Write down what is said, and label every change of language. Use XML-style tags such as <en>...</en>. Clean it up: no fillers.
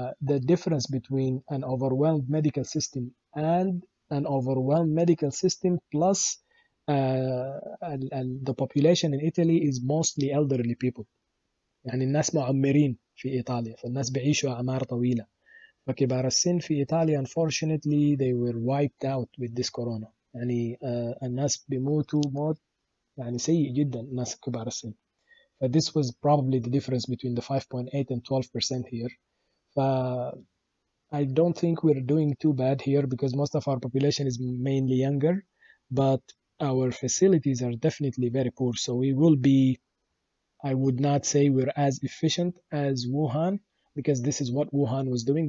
<en>The difference between an overwhelmed medical system and an overwhelmed medical system plus the population in Italy is mostly elderly people.</en> <ar>يعني الناس معمرين في إيطاليا فالناس بيعيشوا أعمار طويلة. فكبار السن في إيطاليا</ar> <en>unfortunately they were wiped out with this corona.</en> <ar>يعني الناس بيموتوا موت يعني سيء جدا الناس كبار السن.</ar> <en>This was probably the difference between the 5.8 and 12% here. I don't think we're doing too bad here because most of our population is mainly younger, but our facilities are definitely very poor. So we will be, I would not say we're as efficient as Wuhan because this is what Wuhan was doing.</en>